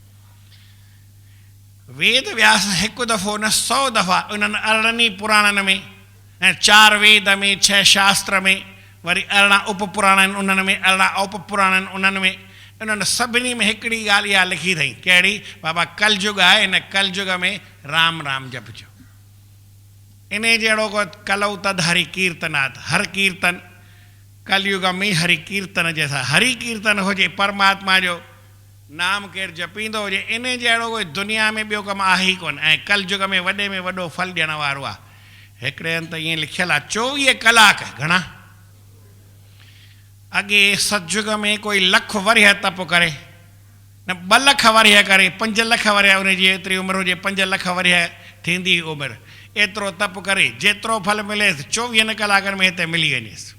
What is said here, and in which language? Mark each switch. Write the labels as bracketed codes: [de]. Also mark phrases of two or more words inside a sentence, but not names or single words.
[sd] वेद व्यास हिकु दफ़ो न 100 दफ़ा उन्हनि 18 पुराणनि में ऐं 4 वेद में 6 शास्त्र में, वरी 18 उपपुराण आहिनि उन्हनि में, 18 उपपुराण आहिनि उन्हनि में, उन्हनि सभिनी में हिकिड़ी ॻाल्हि इहा लिखी अथई, कहिड़ी? बाबा कलयुग आहे, हिन कलयुग में राम राम जपजो। इन जहिड़ो को [sa] कलऊ तद हरि कीर्तनात्, [sd] हर कीर्तन कलयुग में हरि कीर्तन जैसा, हरि कीर्तन हुजे, परमात्मा जो नाम केरु जपींदो हुजे, इन जहिड़ो कोई दुनिया में ॿियो कमु आहे ई कोन, ऐं कलयुग में वॾे में वॾो फल ॾियण वारो आहे। हिकिड़े हंधि त ईअं लिखियलु आहे 24 कलाक, घणा? अॻे सतयुग में कोई लख वरिया तप करे, न 2 लख वरिया करे, 5 लख वरिया, उनजी एतिरी उमिरि हुजे 5 लख वरिया थींदी उमिरि, एतिरो तप करे जेतिरो फल मिलेसि 24 कलाकनि में हिते मिली वञेसि।